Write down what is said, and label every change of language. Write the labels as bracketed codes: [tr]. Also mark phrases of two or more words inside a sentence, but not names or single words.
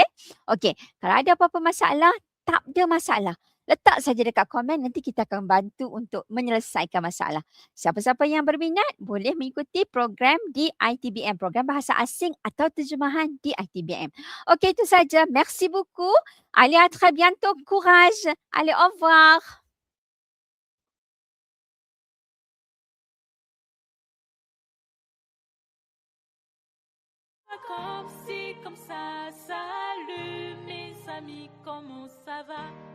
[ms] Okey, kalau ada apa-apa masalah, tak ada masalah. Letak saja dekat komen, nanti kita akan bantu untuk menyelesaikan masalah. Siapa-siapa yang berminat boleh mengikuti program di ITBM, program bahasa asing atau terjemahan di ITBM. Okey, itu saja. [fr] Merci beaucoup. Allez, à très bientôt. Courage. Allez, au revoir. Comme si, comme ça, salut mes amis, comment ça va?